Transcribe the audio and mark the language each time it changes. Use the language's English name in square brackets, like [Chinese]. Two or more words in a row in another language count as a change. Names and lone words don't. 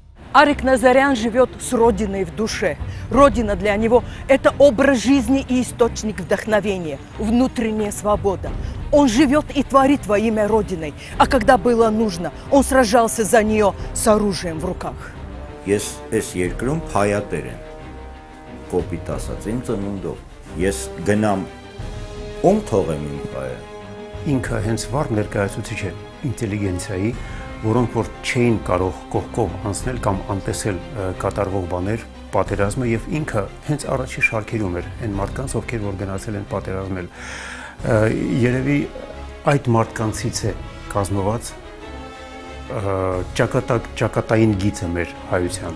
[Russian] Арик Назарян живет с Родиной в душе. Родина для него – это образ жизни и источник вдохновения, внутренняя свобода. Он живет и творит во имя Родины, а когда было нужно, он сражался за нее с оружием в руках. [Armenian] Ես այս երկրում փայատեր եմ, կոպիտ ասած, իմ ծնունդով, ես գնամ, ում թողեմ իմ փայը։ Ինքը հենց վառ ներկայացուցիչ է ինտելիգենցիայի, որոնք որ չէին կարող կողքով անցնել կամ անտեսել կատարվող բաներ, պատերազմը եւ ինքը հենց առաջի շարքերում էր այն մարդկանց, ովքեր որ գնացել են պատերազմել։ Երևի այդ մարդկանցից է կազմված ճակատային գիծը մեր հայության։